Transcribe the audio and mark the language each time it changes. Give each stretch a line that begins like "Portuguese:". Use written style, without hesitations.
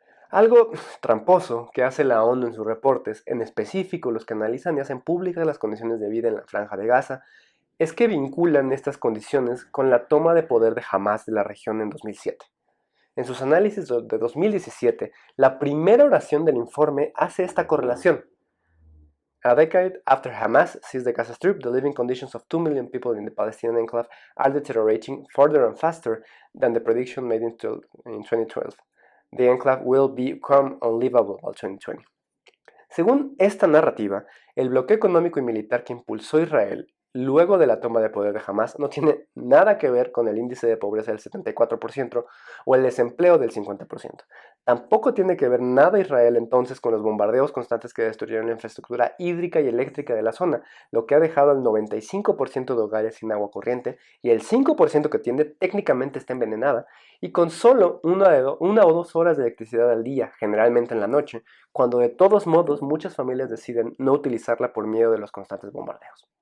Spanish: Algo tramposo que hace la ONU en sus reportes, en específico los que analizan y hacen públicas las condiciones de vida en la Franja de Gaza, es que vinculan estas condiciones con la toma de poder de Hamas de la región en 2007. En sus análisis de 2017, la primera oración del informe hace esta correlación.
English: A decade after Hamas seized the Gaza Strip, the living conditions of 2 million people in the Palestinian enclave are deteriorating further and faster than the prediction made in 2012. The enclave will become unlivable by 2020.
Spanish: Según esta narrativa, el bloqueo económico y militar que impulsó Israel luego de la toma de poder de Hamas no tiene nada que ver con el índice de pobreza del 74% o el desempleo del 50%. Tampoco tiene que ver nada Israel entonces con los bombardeos constantes que destruyeron la infraestructura hídrica y eléctrica de la zona, lo que ha dejado al 95% de hogares sin agua corriente y el 5% que tiene técnicamente está envenenada, y con solo una o 2 horas de electricidad al día, generalmente en la noche, cuando de todos modos muchas familias deciden no utilizarla por miedo de los constantes bombardeos.